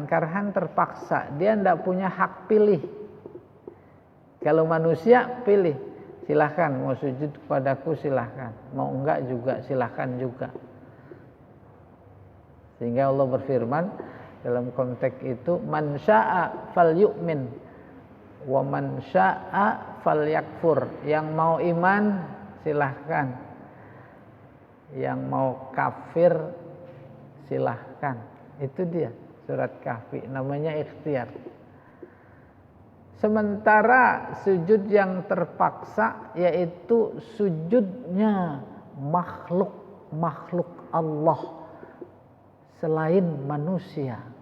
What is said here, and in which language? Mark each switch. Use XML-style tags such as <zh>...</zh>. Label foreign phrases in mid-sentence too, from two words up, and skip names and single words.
<id>Karhan terpaksa. Dia tidak punya hak pilih. Kalau manusia pilih. Silahkan mau sujud kepadaku silahkan. Mau enggak juga silahkan juga. Sehingga Allah berfirman dalam konteks itu,</id> <ar>من شاء فليؤمن ومن شاء فليكفر.</ar> <id>Yang mau iman silahkan. Yang mau kafir silahkan. Itu dia surat Kahfi, namanya ikhtiar. Sementara sujud yang terpaksa yaitu sujudnya makhluk Allah selain manusia.</id>